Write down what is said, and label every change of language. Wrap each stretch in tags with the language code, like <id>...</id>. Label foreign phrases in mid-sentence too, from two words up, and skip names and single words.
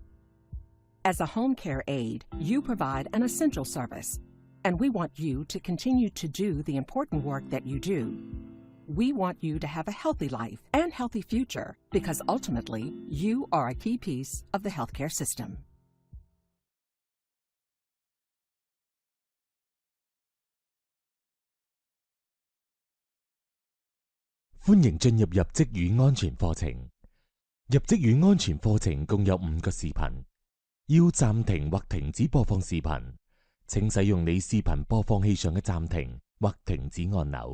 <en>As a home care aide, you provide an essential service, and we want you to continue to do the important work that you do. We want you to have a healthy life and healthy future because ultimately, you are a key piece of the healthcare system.</en> <yue>歡迎進入入職與安全課程。入職與安全課程共有5個視頻，要暫停或停止播放視頻，請使用你視頻播放器上嘅暫停或停止按鈕。</yue>